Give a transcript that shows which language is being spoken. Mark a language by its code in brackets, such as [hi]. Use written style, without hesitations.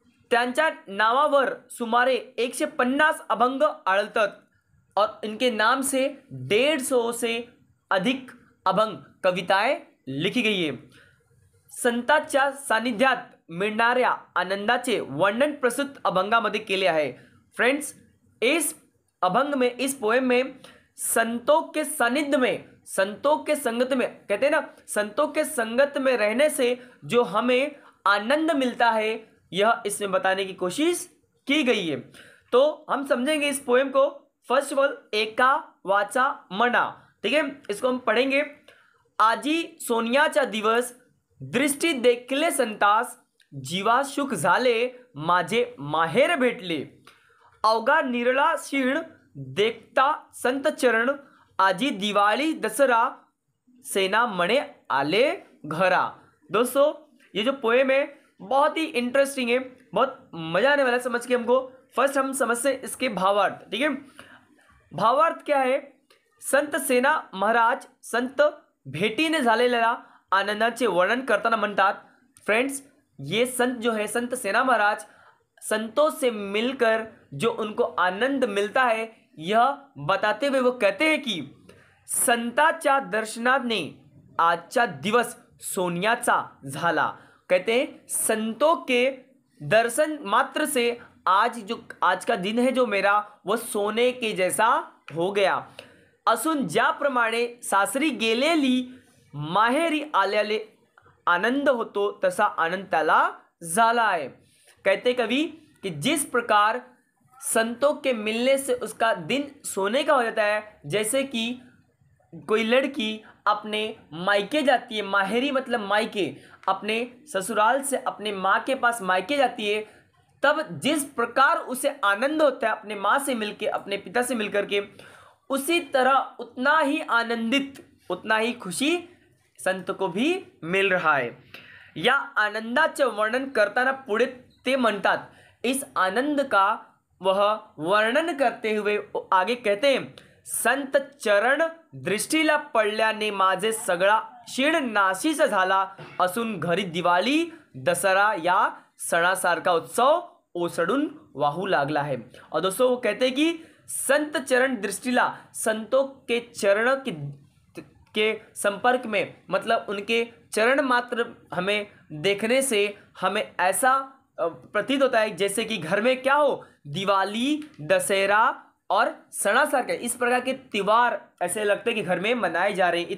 [mr] त्यांच्या नावावर सुमारे 150 अभंग आढळतात [hi] और इनके नाम से 150 से अधिक अभंग कविताएं लिखी गई है। [mr] संतांच्या सानिध्यात मिळणाऱ्या आनंदाचे वर्णन प्रस्तुत अभंगामध्ये केले आहे। [hi] फ्रेंड्स, इस अभंग में, इस पोएम में संतों के सानिध्य में, संतों के संगत में, कहते हैं ना, संतों के संगत में रहने से जो हमें आनंद मिलता है, यह इसमें बताने की कोशिश की गई है। तो हम समझेंगे इस पोएम को। फर्स्ट ऑफ ऑल, [mr] एका वाचा मना, [hi] ठीक है, इसको हम पढ़ेंगे। [mr] आजी सोनियाचा दिवस, दृष्टी देखले संतास, जीवा सुख झाले, माझे माहेर भेटले। अवघा निरळा शीण, देखता संत चरण, आजी दिवाळी दसरा, सेना मणे आले घरा। [hi] दोस्तों, ये जो पोएम है बहुत ही इंटरेस्टिंग है, बहुत मजा आने वाला है समझ के हमको। फर्स्ट हम समझते हैं इसके भावार्थ, ठीक है। भावार्थ क्या है? [mr] संत सेना महाराज संत भेटीने झालेल्या आनंदाचे वर्णन करताना म्हणतात। [hi] फ्रेंड्स, ये संत जो है, संत सेना महाराज, संतों से मिलकर जो उनको आनंद मिलता है, यह बताते हुए वो कहते हैं कि [mr] संतांच्या दर्शनाने आजचा दिवस सोन्याचा झाला। [hi] कहते हैं संतों के दर्शन मात्र से आज का दिन है जो मेरा, वो सोने के जैसा हो गया। [mr] असून ज्याप्रमाणे सासरी गेलेली माहेरी आल्याले आनंद होतो, तसा आनंद त्याला झाला आहे। [hi] कहते कवि कि जिस प्रकार संतों के मिलने से उसका दिन सोने का हो जाता है, जैसे कि कोई लड़की अपने मायके जाती है, माहेरी मतलब मायके, अपने ससुराल से अपने माँ के पास मायके जाती है, तब जिस प्रकार उसे आनंद होता है अपने माँ से मिलके, अपने पिता से मिलकर के, उसी तरह उतना ही आनंदित, उतना ही खुशी संत को भी मिल रहा है। [mr] या आनंदाचे वर्णन करताना पुढे ते म्हणतात, [hi] इस आनंद का वह वर्णन करते हुए आगे कहते हैं, [mr] संत चरण दृष्टीला पडल्याने माझे सगळा शीण नाशीस झाला, असून घरी दिवाळी दसरा या सणासारखा उत्सव ओसडून वाहू लागला है। [hi] और दोस्तों, वो कहते हैं कि संत चरण दृष्टिला, संतों के चरण के संपर्क में, मतलब उनके चरण मात्र हमें देखने से हमें ऐसा प्रतीत होता है जैसे कि घर में क्या हो, दिवाली दशहरा और सणासारखे इस प्रकार के त्योहार ऐसे लगते हैं कि घर में मनाए जा रहे हैं।